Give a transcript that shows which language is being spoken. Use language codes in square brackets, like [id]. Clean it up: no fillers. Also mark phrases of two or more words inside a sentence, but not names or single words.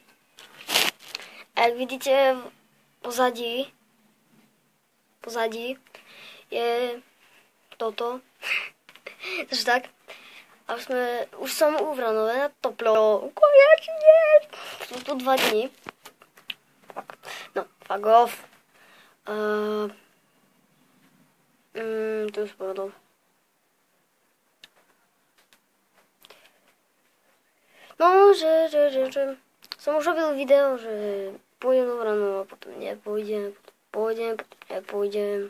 [cs] A jak vidíte pozadí je toto. Takže tak. A už jsem u Vranové na Toplo. Konečně! Jsou tu 2 dny. No, [en] fuck off. [sk] To už povedal. No, že som už robil video, že pôjdem do Vranova, potom nepôjdem, potom nepôjdem.